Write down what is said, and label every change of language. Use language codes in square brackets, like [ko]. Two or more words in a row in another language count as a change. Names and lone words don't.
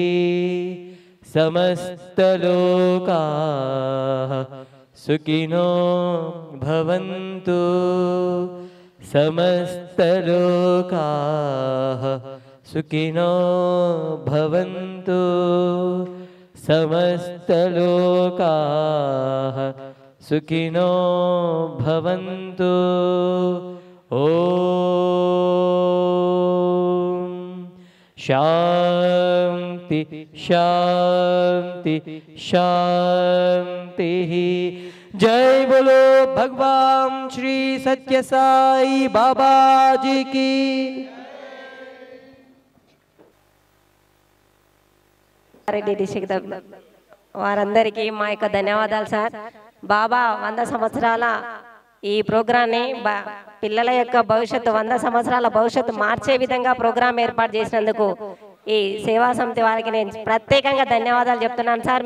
[sa] समस्तलोकाः सुखिनो भवन्तु समस्तलोकाः सुखिनो भवन्तु समस्तलोकाः सुखिनो भवन्तु [hi] ओम शांति शांति शांति जय बोलो भगवान श्री सत्य साई बाबा जी की [te] రెడ్డి డిస్ట్రిక్ట్ వారందరికీ మా యొక్క ధన్యవాదాలు సార్. బాబా 100 సంవత్సరాల ఈ ప్రోగ్రాన్ని పిల్లల యొక్క భవిష్యత్తు 100 సంవత్సరాల భవిష్యత్తు మార్చే విధంగా ప్రోగ్రాం ఏర్పాటు చేసినందుకు ఈ సేవా సమితి వారికి నేను ప్రత్యేకంగా ధన్యవాదాలు చెప్తున్నాను సార్.